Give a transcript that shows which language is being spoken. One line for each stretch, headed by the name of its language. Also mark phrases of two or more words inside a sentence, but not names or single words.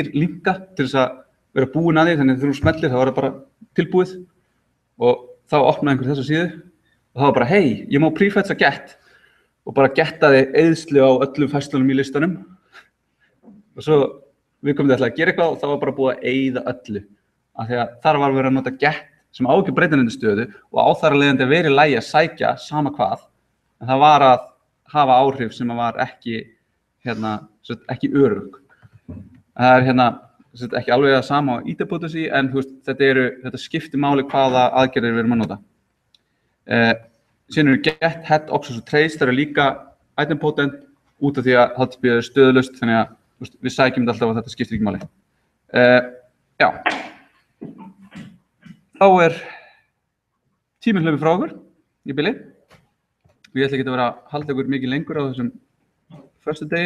Icelandic: linka til þess að vera búinn að því, þannig að þegar þú smellir þá var það bara tilbúið og þá opnaði einhver þessa síðu og það var bara, hey, ég má prefetcha get og bara getaði eyðslu á öllum færslunum í listanum og svo við komum til að gera eitthvað og það var bara búið að eyða öllu af því að þar var verið að nota get sem á ekki breytanlendi stöðu og á þar að leiðandi að vera í lagi að sækja sama hvað en það var að hafa áhrif sem var ekki ekki örugg. Það er ekki alveg það sama á idempotency en þetta skiptir máli hvaða aðgerðir við erum að nota. Síðan eru get, head, options og trace, það eru líka idempotent út af því að HTTP er stöðulaust þannig að við sækjum þetta alltaf og þetta skiptir ekki máli. Já. Þá er tíminn hlaupið frá okkur í bili. Ég ætla ekki að vera að halda ykkur mikið lengur á þessum föstudegi.